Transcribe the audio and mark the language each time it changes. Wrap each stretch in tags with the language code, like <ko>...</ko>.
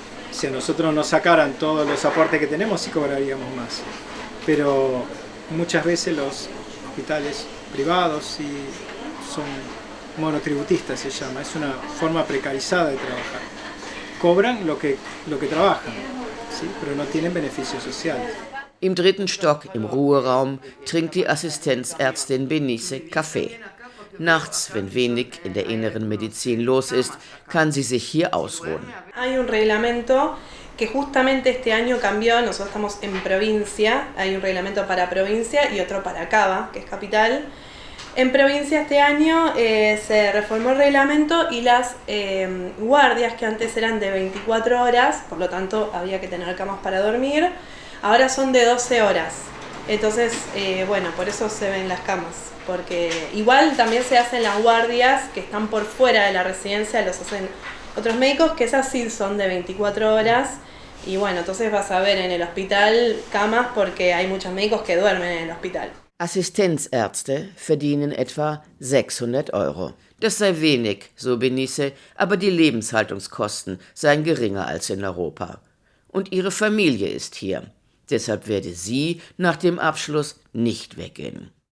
<es>Si a nosotros nos sacaran todos los aportes que tenemos, sí cobraríamos más. Pero muchas veces los hospitales privados son monotributistas, se llama. Es una forma precarizada de trabajar. Cobran lo que trabajan, ¿sí? Pero no tienen beneficios sociales.</es> <de>Im 3. Stock im Ruheraum trinkt die Assistenzärztin Benice Kaffee. Nachts, wenn wenig in der inneren Medizin los ist, kann sie sich hier ausruhen.</de> <es>Hay un reglamento que justamente este año cambió, nosotros estamos en provincia, hay un reglamento para provincia y otro para Cava, que es capital. En provincia este año se reformó el reglamento y las guardias, que antes eran de 24 horas, por lo tanto había que tener camas para dormir, ahora son de 12 horas. Entonces, bueno, por eso se ven las camas, porque igual también se hacen las guardias que están por fuera de la residencia, los hacen otros médicos, que esas sí son de 24 horas, y bueno, entonces vas a ver en el hospital camas porque hay muchos médicos que duermen en el hospital.</es> <de>Assistenzärzte verdienen etwa 600 €. Das sei wenig, so Benice, aber die Lebenshaltungskosten seien geringer als in Europa. Und ihre Familie ist hier. Deshalb werde sie nach dem Abschluss nicht weggehen.</de>